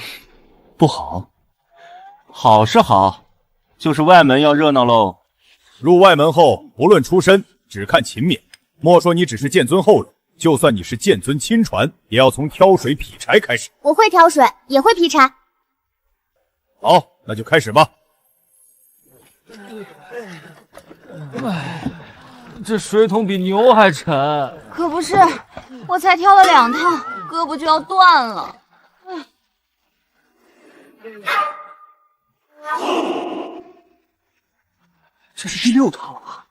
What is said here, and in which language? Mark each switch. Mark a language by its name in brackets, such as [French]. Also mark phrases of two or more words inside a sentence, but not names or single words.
[Chinese] 不好。好是好，就是外門要熱鬧嘍。入外門後，不論出身，只看勤勉。莫說你只是劍尊後人，就算你是劍尊親傳，也要從挑水劈柴開始。我會挑水，也會劈柴。好，那就開始吧。這水桶比牛還沉。可不是，我才挑了2趟，胳膊就要斷了。這是第6趟了吧？